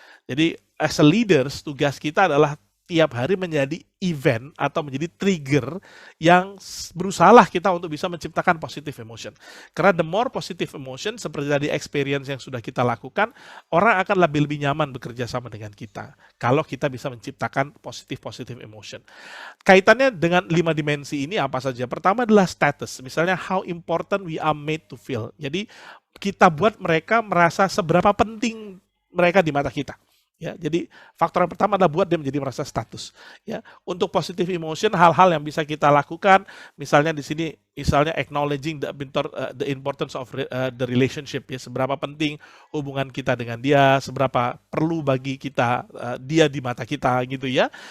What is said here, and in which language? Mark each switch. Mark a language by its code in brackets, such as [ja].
[id] Jadi, [en] as a leaders, [id] tugas kita adalah tiap hari menjadi event atau menjadi trigger yang berusahalah kita untuk bisa menciptakan [en] positive emotion. [id] Karena [en] the more positive emotion, [id] seperti tadi [en] experience [id] yang sudah kita lakukan, orang akan lebih nyaman bekerja sama dengan kita. Kalau kita bisa menciptakan [en] positive emotion. [id] Kaitannya dengan 5 dimensi ini apa saja? Pertama adalah status. Misalnya [en] how important we are made to feel. [id] Jadi kita buat mereka merasa seberapa penting mereka di mata kita. Ya, jadi faktor yang pertama adalah buat dia menjadi merasa status. Ya, untuk [en] positive emotion, [id] hal-hal yang bisa kita lakukan, misalnya di sini, misalnya [en] acknowledging the importance of the relationship, [id] ya, seberapa penting hubungan kita dengan dia, seberapa perlu bagi kita dia di mata kita, gitu ya.